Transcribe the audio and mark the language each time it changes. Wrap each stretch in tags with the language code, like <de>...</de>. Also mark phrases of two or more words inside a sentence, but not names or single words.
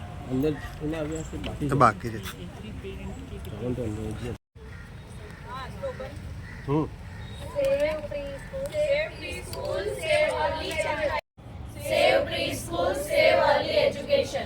<gu>અંદર એને આવ્યા છે બાકી તો બાકી છે ચાલો તો અંદર જ</gu> <en>Save preschool, save preschool, save early childhood. Save preschool, save early education.</en>